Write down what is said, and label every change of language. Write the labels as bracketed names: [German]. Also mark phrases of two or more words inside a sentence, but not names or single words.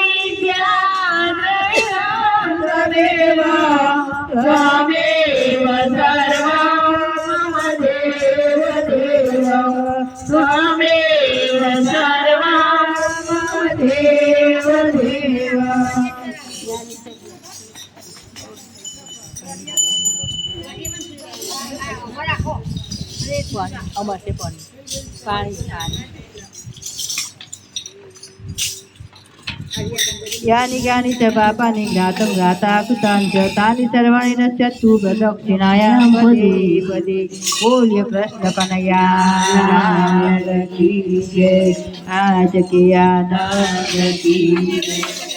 [Sanskrit] વિદ્યાધરः ત્વમેવ ત્વમેવ સર્વં મમ દેવ દેવ ત્વમેવ સર્વં મમ દેવ દેવ यानि ज्ञानि च पापानि ज्ञातं ज्ञाता कृतानि च तानि सर्वाणि नश्यन्तु प्रदक्षिणायां पदे पदे [Hindi] बोल्य कृष्ण कन्हैया की जय आज के आनंद की जय।